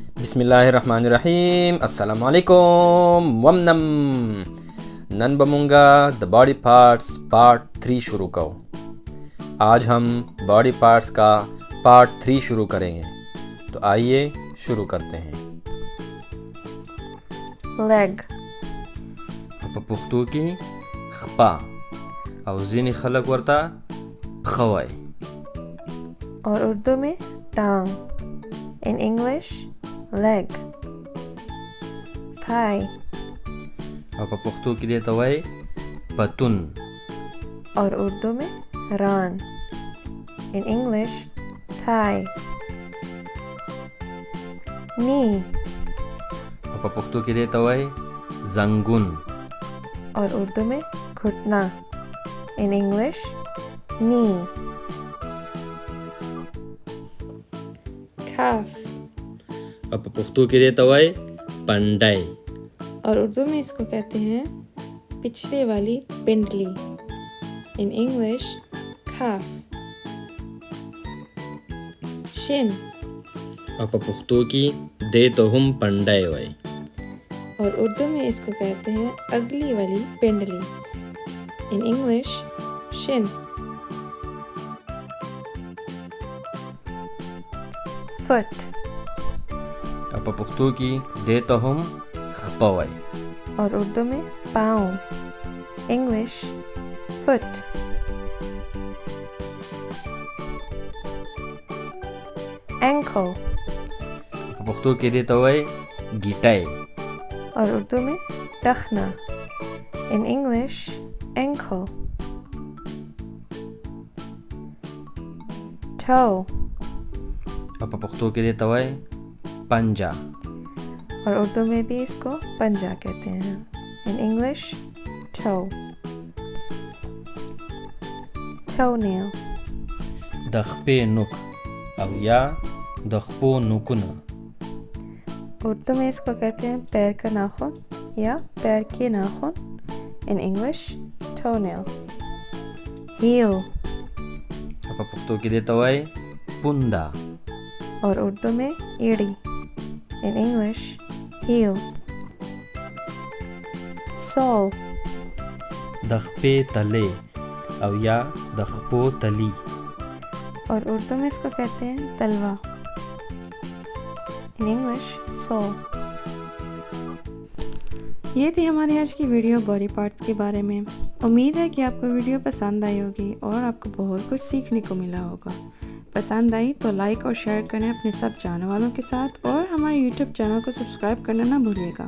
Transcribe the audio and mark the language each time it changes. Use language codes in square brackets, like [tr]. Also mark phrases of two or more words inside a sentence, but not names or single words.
[ar] بسم اللہ الرحمن الرحیم. السلام علیکم. [ps] ومنم نن بمونگا دا [en] body parts part [ps] 3 شروع کرو. [ur] آج ہم [en] body parts [ur] کا پارٹ 3 شروع کریں گے. تو آئیے شروع کرتے ہیں. [en] leg, [ps] په پښتو کې خپا او ځینې خلک ورته پښه وایي. [ur] اور اردو میں ٹانگ. [en] in English leg. thigh [ps] او په پښتو کې دې ته وایي پتون. [ur] اور اردو میں ران. [en] in English thigh. knee [ps] او په پښتو کې دې ته وایي زنګون. [ur] اور اردو میں گھٹنا. [en] in English knee. calf [ps] او په پښتو کې دې ته وایي پنډی. [ur] اور اردو میں اس کو کہتے ہیں پچھلے والی پنڈلی. [en] in English calf. shin [ps] او په پښتو کې دې ته هم پنډی وایي. [ur] اور اردو میں اس کو کہتے ہیں اگلی والی پنڈلی. [en] in English shin. foot [ps] او په پښتو کې دې ته هم خپه وایي. [ur] اور اردو میں پاؤں. [en] English foot. ankle [ps] په پښتو کې دې ته وایي ګیټی. [ur] اور اردو میں ٹخنا. [en] in English ankle. toe [ps] او په پښتو کې دې ته وایي پنجه. [ur] اور اردو میں بھی اس کو پنجہ کہتے ہیں. [en] in English toe. toenail [ps] د خپې نوک او یا د خپو نوکونه. [ur] اردو میں اس کو کہتے ہیں پیر کا ناخن یا پیر کے ناخن. [en] in English toenail. heel [ps] او په پښتو کې دې ته وایي پونده. [ur] اور اردو میں ایڑی. [en] in English heel. sole [ps] د خپې تلې او یا د خپو تلی. [ur] اور اردو میں اس کو کہتے ہیں تلوا. [en] in English sole. [ur] یہ تھی ہماری آج کی [en] video body parts [ur] کے بارے میں. امید ہے کہ آپ کو ویڈیو پسند آئی ہوگی اور آپ کو بہت کچھ سیکھنے کو ملا ہوگا. پسند آئی تو لائک اور شیئر کریں اپنے سب جاننے والوں کے ساتھ اور ہمارے یوٹیوب چینل کو سبسکرائب کرنا نہ بھولیے گا.